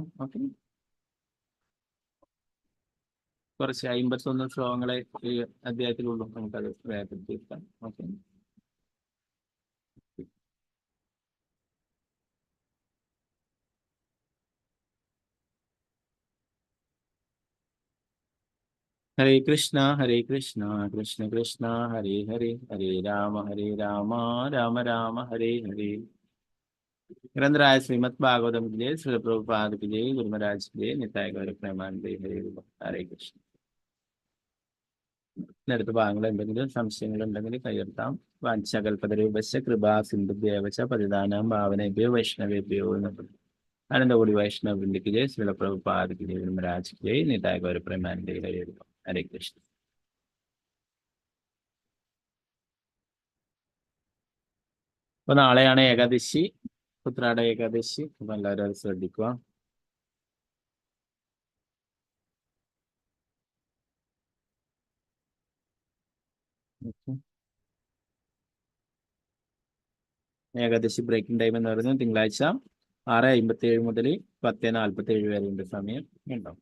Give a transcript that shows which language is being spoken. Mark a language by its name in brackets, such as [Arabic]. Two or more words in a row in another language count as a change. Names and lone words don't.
[Malayalam] ഓക്കെ, കുറച്ച് 51 ശ്ലോകങ്ങളെ ഈ അധ്യായത്തിലുള്ളൂ, നമുക്കത് വേഗത്തിൽ തീർക്കാം. ഓക്കെ, ഹരേ കൃഷ്ണ കൃഷ്ണ കൃഷ്ണ ഹരേ ഹരേ, ഹരേ രാമ രാമ രാമ ഹരേ ഹരേ. [Hindi] ग्रंथराय श्रीमद् भागवतम की जय, श्री प्रभुपाद की जय, गुरु महाराज की जय, निताय गौर प्रेमानंदे, हरे कृष्ण. [Malayalam] നേരത്തെ ഭാഗങ്ങൾ എന്തെങ്കിലും സംശയങ്ങൾ ഉണ്ടെങ്കിൽ കയ്യെടുത്താം. [Sanskrit] വാഞ്ചകൽപതരൂപശ്ച കൃപാ സിന്ധുഭ്യേവച പതിതാനാം ഭാവനേഭ്യോ വൈഷ്ണവേഭ്യോ [Malayalam] എന്നുള്ളത്. അനന്തകോടി വൈഷ്ണവൃന്ദിക്ക് ജയ, ശ്രീല പ്രഭുപാദ് [Hindi] की जय, गुरु महाराज की जय, निताय गौर प्रेमानंदे, हरे कृष्ण. [Malayalam] അപ്പൊ നാളെയാണ് ഏകാദശി, ഉത്രാട ഏകാദശി. അപ്പൊ എല്ലാവരും അത് ശ്രദ്ധിക്കുക. ഏകാദശി ബ്രേക്കിംഗ് ടൈം എന്ന് പറയുന്നത് തിങ്കളാഴ്ച 6:57 മുതൽ 10:47 വരെയുണ്ട് സമയം ഉണ്ടാവും.